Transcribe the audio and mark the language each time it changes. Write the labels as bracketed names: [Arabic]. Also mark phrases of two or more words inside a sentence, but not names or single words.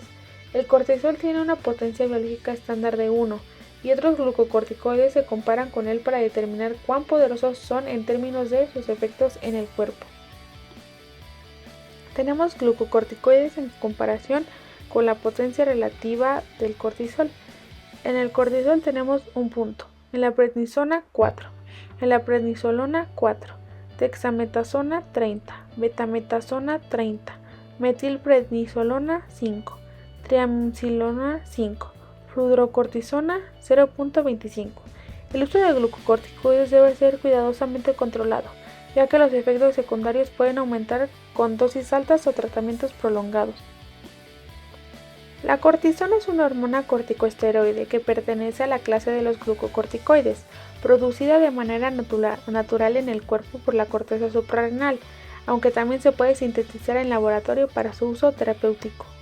[Spanish] El cortisol tiene una potencia biológica estándar de 1, y otros glucocorticoides se comparan con él para determinar cuán poderosos son en términos de sus efectos en el cuerpo. Tenemos glucocorticoides en comparación con la potencia relativa del cortisol. En el cortisol tenemos un punto, en la prednisona 4, en la prednisolona 4, dexametasona 30, betametasona 30, metilprednisolona 5, triamcinolona 5, fludrocortisona 0.25. El uso de glucocorticoides debe ser cuidadosamente controlado, ya que los efectos secundarios pueden aumentar con dosis altas o tratamientos prolongados. La cortisona es una hormona corticosteroide que pertenece a la clase de los glucocorticoides, producida de manera natural en el cuerpo por la corteza suprarrenal, aunque también se puede sintetizar en laboratorio para su uso terapéutico.